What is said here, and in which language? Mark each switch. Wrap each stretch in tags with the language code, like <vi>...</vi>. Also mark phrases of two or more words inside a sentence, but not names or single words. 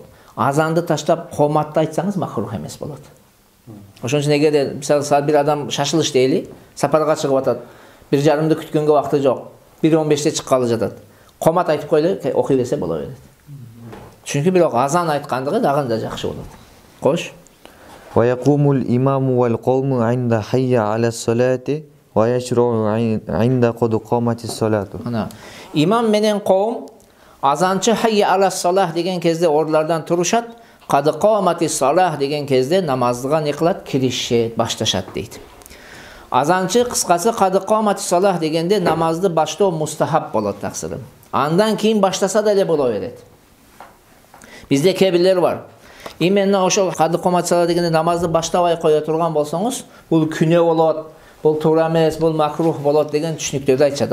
<ky>Азанды таштап коматты айтсаңыз макрух эмес болот. Ошон үчүн эгерде мисалы саат бир адам шашылыш дейли, сапарга чыгып атат. 1,5-ды күткөнгө убакыты жок. 1:15-те чыккалы жатат. Комат айтып койлу, окуй берсе боло берет. Чүнкү бирок азан айткандыгы дагы да жакшы болот. Кош.</ky> <ar>ويقوم الإمام والقوم عند حي على الصلاة ويشرعون عند قد قامت الصلاة.</ar> <ky>Ана имам менен кавм азанчы</ky> <ar>حي على الصلاة</ar> <ky>деген кезде ордулардан турушат,</ky> <ar>قد قامت الصلاة</ar> <ky>деген кезде намаздыга не кылат? Киришет, башташат дейт. Азанчы кыскасы</ky> <ar>قد قامت الصلاة</ar> <ky>дегенде намазды баштоо мустахаб болот таксырым. Андан кийин баштаса да эле боло берет. Бизде кээ бирлер бар. Именно ошол</ky> <ar>قد قامت الصلاة</ar> <ky>дегенде намазды баштабай кое турган болсоңуз, бул күнөө болот, бул туура эмес, бул макрух болот деген түшүнүктөрдү айтышат.</ky>